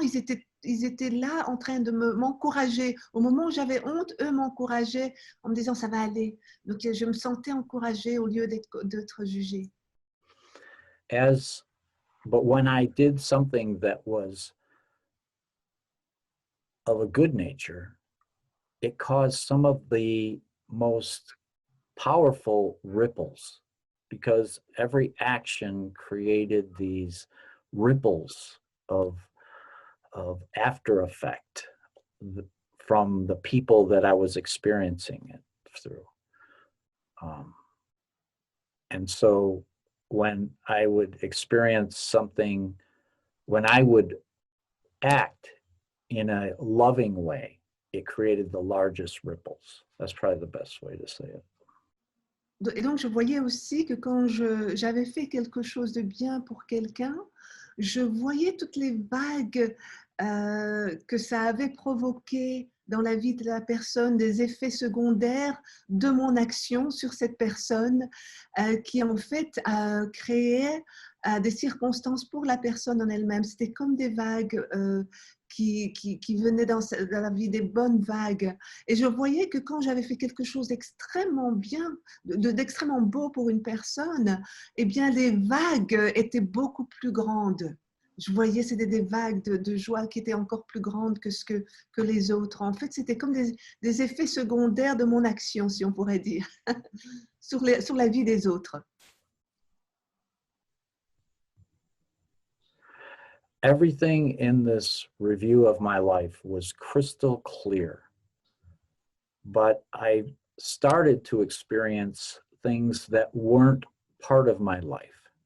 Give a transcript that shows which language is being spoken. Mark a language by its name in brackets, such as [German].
[French] Ils étaient là en train de m'encourager. Au moment où j'avais honte, eux m'encourageaient en me disant ça va aller. Donc je me sentais encouragée au lieu d'être jugée. [English] But when I did something that was of a good nature, it caused some of the most powerful ripples, because every action created these ripples of after effect from the people that I was experiencing it through. And so when I would experience something, when I would act in a loving way, it created the largest ripples. That's probably the best way to say it. [French] Et donc, je voyais aussi que quand j'avais fait quelque chose de bien pour quelqu'un, je voyais toutes les vagues que ça avait provoquées dans la vie de la personne des effets secondaires de mon action sur cette personne qui en fait créait des circonstances pour la personne en elle-même. C'était comme des vagues qui venaient dans la vie, des bonnes vagues. Et je voyais que quand j'avais fait quelque chose d'extrêmement bien, d'extrêmement beau pour une personne, eh bien les vagues étaient beaucoup plus grandes. Je voyais, c'était des vagues de joie qui étaient encore plus grandes que les autres. En fait, c'était comme des effets secondaires de mon action, si on pourrait dire, sur la vie des autres. [English] Everything in this review of my life was crystal clear, but I started to experience things that weren't part of my life.